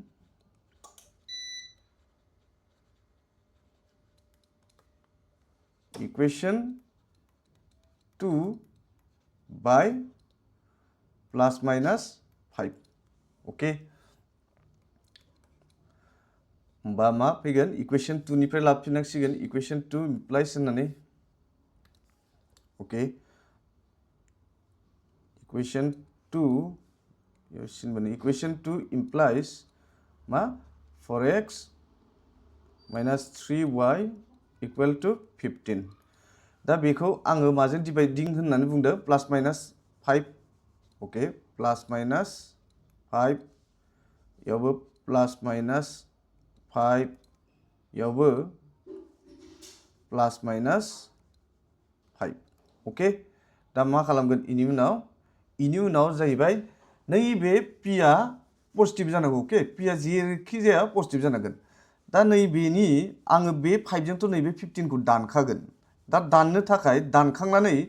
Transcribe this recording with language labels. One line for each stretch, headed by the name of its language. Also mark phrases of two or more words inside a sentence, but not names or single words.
Bodo: इकुवेशन 2 by
English: plus minus 5
Bodo: ओके होमबा मा फैगोन इकुवेशन 2 निफ्राय लाफिननांसिगोन इकुवेशन 2 इमप्लाइज होननानै ओके इकुवेशन 2 इकुवेशन 2 इमप्लाइज मा
English: 4x minus 3y equal to 15
Bodo: दा बेखौ आङो माजों डिवाइडिं होननानै बुंदों
English: plus minus 5
Bodo: ओके
English: plus minus 5
Bodo: यावबो
English: plus minus 5
Bodo: यावबो
English: plus minus 5
Bodo: ओके दा मा खालामगोन इनि उनाव जाहैबाय नैबे p आ पजिटिभ जानांगौ ओके p आ जेरैखि जाया पजिटिभ जानांगोन दा नैबेनि आङो बे 5 जोंथ' नैबे 15 खौ दानखागोन दा दाननो थाखाय दानखांनानै